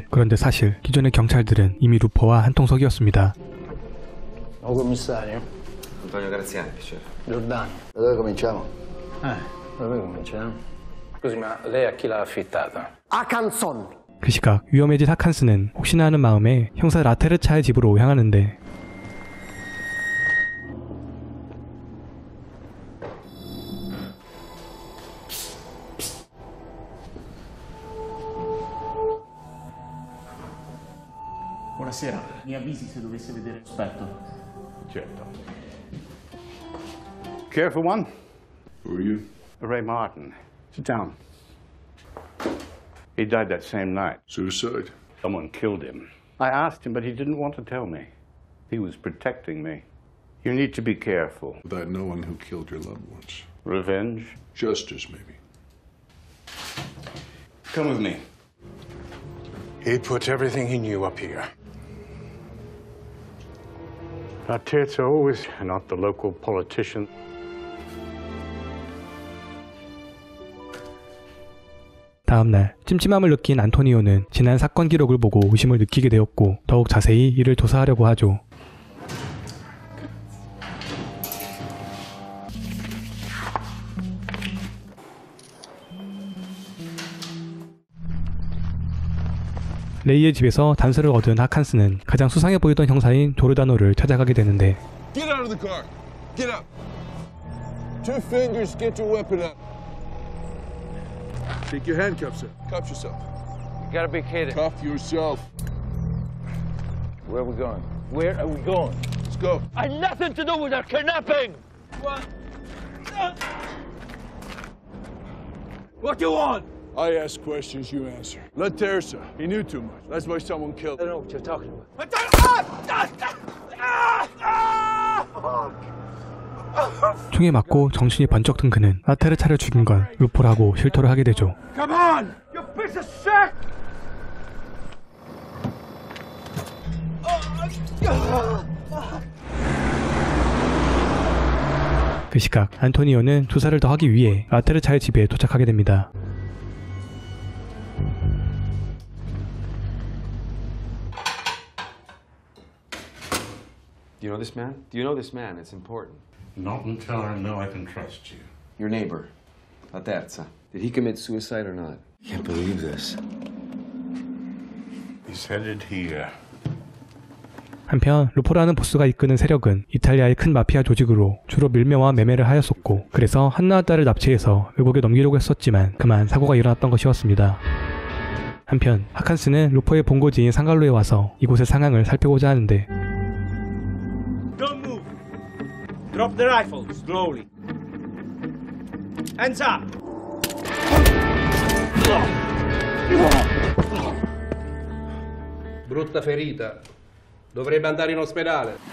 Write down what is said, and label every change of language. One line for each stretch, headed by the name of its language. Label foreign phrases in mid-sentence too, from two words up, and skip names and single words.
Korean: 그런데 사실 기존의 경찰들은 이미 루퍼와 한통속이었습니다.
Italian: commissario. Antonio Graziani, piacere. Giordano. Da dove cominciamo? Da dove cominciamo? Scusi, ma lei a chi l'ha affittata? A Canson.
Korean: 그 시각 위험해진 하칸스는 혹시나 하는 마음에 형사 라테르차의 집으로 향하는데
Italian: Buonasera, mi avvisi se dovesse vedere sospetto. Certo.
English: Care for one? Who are you? Ray Martin. Sit down. He died that same night. Suicide? Someone killed him. I asked him, but he didn't want to tell me. He was protecting me. You need to be careful. Without knowing who killed your loved ones. Revenge? Justice, maybe. Come with me. He put everything he knew up here. Terza always not the local politician.
Korean: 다음날 찜찜함을 느낀 안토니오는 지난 사건 기록을 보고 의심을 느끼게 되었고 더욱 자세히 이를 조사하려고 하죠. 레이의 집에서 단서를 얻은 하칸스는 가장 수상해 보이던 형사인 조르다노를 찾아가게 되는데
English: Get out of the car. Get up. 2 fingers, get your weapon up. Take your handcuffs up. Cuff yourself. You gotta be kidding. Cuff yourself. Where are we going? Where are we going? Let's go. I had nothing to do with our kidnapping! What do you want? I ask questions, you answer. Let Teresa. He knew too much. That's why someone killed I him. don't know what you're talking about.
Korean: 총에 맞고 정신이 번쩍 든 그는 라테르차를 죽인 건 루포라고 실토를 하게 되죠.
English: Come on! You piece of shit!
Korean: 그 시각 안토니오는 조사를 더 하기 위해 라테르차의 집에 도착하게 됩니다.
English: Do you know this man? Do you know this man? It's important. Not until I know I can trust you. Your neighbor, La Terza. Did he commit suicide or not? I can't believe this. He's headed here.
Korean: 한편 루포라는 보스가 이끄는 세력은 이탈리아의 큰 마피아 조직으로 주로 밀매와 매매를 하였었고 그래서 한나와 딸을 납치해서 외국에 넘기려고 했었지만 그만 사고가 일어났던 것이었습니다. 한편 하칸스는 루포의 본고지인 상갈로에 와서 이곳의 상황을 살펴보자 하는데
English: Don't move. Drop the rifle, slowly. Hands up.
Italian: Brutta ferita. Dovrebbe andare in ospedale.